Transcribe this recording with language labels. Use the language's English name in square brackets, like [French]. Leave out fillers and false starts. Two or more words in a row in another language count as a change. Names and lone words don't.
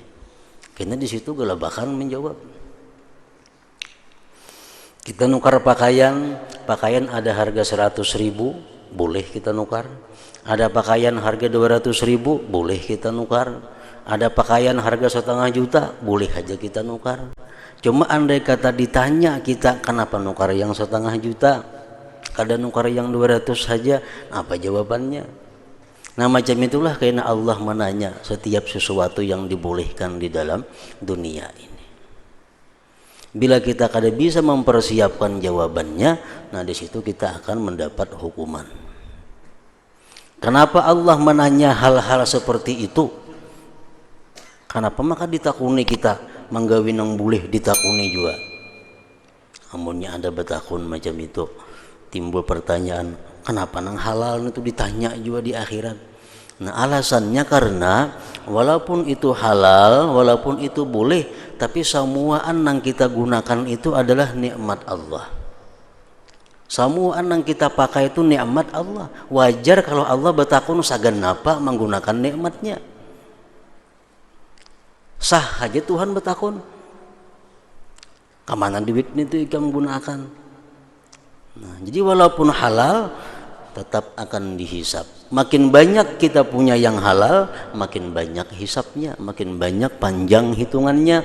[Indonesian] Karena di situ gelabakan menjawab. Kita nukar pakaian ada harga 100.000, boleh kita nukar. Ada pakaian harga 200.000, boleh kita nukar. Ada pakaian harga 1,5 juta, boleh aja kita nukar. Cuma andai kata ditanya kita, kenapa nukar yang 1,5 juta? [Banjar] Kada nukar yang 200 saja, [Indonesian] apa jawabannya? Nah, macam itulah karena Allah menanya setiap sesuatu yang dibolehkan di dalam dunia ini. Bila kita kada bisa mempersiapkan jawabannya, nah di situ kita akan mendapat hukuman. Kenapa Allah menanya hal-hal seperti itu? [Banjar] Kenapa maka ditakuni kita menggawi nang boleh ditakuni juga? Amunnya ada betakun [Indonesian] macam itu, timbul pertanyaan, kenapa nang halal itu ditanya juga di akhirat? Nah, alasannya karena walaupun itu halal, walaupun itu boleh, tapi semuaan yang kita gunakan itu adalah nikmat Allah. Semua yang kita pakai itu nikmat Allah. Wajar kalau Allah [Banjar] bertakun sagan apa [Indonesian] menggunakan nikmatnya. [Banjar] Sah aja Tuhan bertakun. Kemana duit itu ikam gunakan? [Indonesian] Nah, jadi walaupun halal tetap akan dihisap. Makin banyak kita punya yang halal, makin banyak hisapnya, makin banyak panjang hitungannya.